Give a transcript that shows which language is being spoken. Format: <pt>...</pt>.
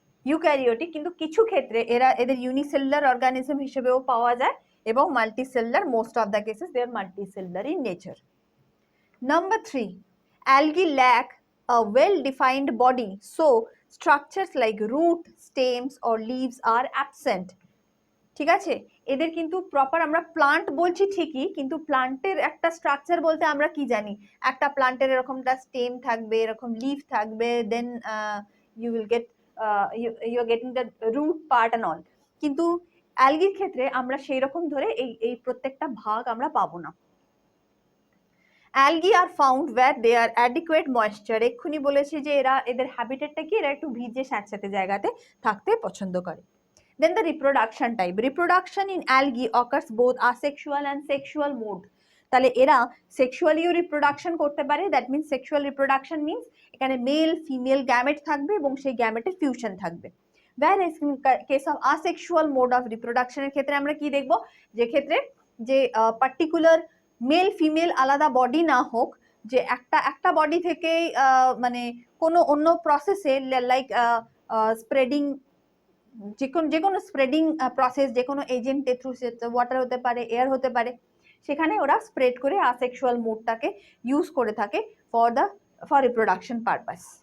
<bn>Eukaryotic, কিন্তু কিছু ক্ষেত্রে এদের ইউনিসেলুলার অর্গানিজম হিসেবেও পাওয়া যায় এবং multicellular,</bn> <en>Most of the cases they are multicellular in nature. Number 3, algae lack a well-defined body, so structures like root, stems or leaves are absent.</en> <bn>ঠিক আছে, এদের কিন্তু প্রপার আমরা প্লান্ট বলছি ঠিকই, কিন্তু প্লান্টের একটা স্ট্রাকচার বলতে আমরা কি জানি, একটা প্লান্টের এরকমটা স্টেম থাকবে, এরকম লিফ থাকবে,</bn> <en>Then you will get you are getting the root part and all.</en> <bn>কিন্তু অ্যালগির ক্ষেত্রে আমরা সেই রকম ধরে এই প্রত্যেকটা ভাগ আমরা পাবো না।</bn> <en>algae are found where they are adequate moisture,</en> <bn>এক্ষুনি বলেছি যে এদের হ্যাবিটেটটা কি, এরা একটু ভিজে স্যাঁতস্যাঁতে জায়গাতে থাকতে পছন্দ করে।</bn> <en>Then the reproduction type. Reproduction in algae occurs both asexual and sexual mode.</en> <bn>তাহলে এরা সেক্সুয়ালিও রিপ্রোডাকশন করতে পারে,</bn> <en>that means</en> <bn>sexual reproduction means এখানে মেল ফিমেল গ্যামেট থাকবে এবং সেই গ্যামেটের ফিউশন থাকবে।</bn> <en>whereas in case of asexual mode of reproduction</en> <bn>এর ক্ষেত্রে আমরা কি দেখব, যে ক্ষেত্রে যে পার্টিকুলার মেল ফিমেল আলাদা বডি না হোক, যে একটা বডি থেকেই মানে কোনো অন্য প্রসেসে লাইক স্প্রেডিং, যে কোনো স্প্রেডিং প্রসেস, যে কোনো এজেন্টের থ্রু, ওয়াটার হতে পারে, এয়ার হতে পারে, সেখানে ওরা স্প্রেড করে আসেক্সুয়াল মোডটাকে ইউজ করে থাকে</bn> <en>For reproduction purpose.</en>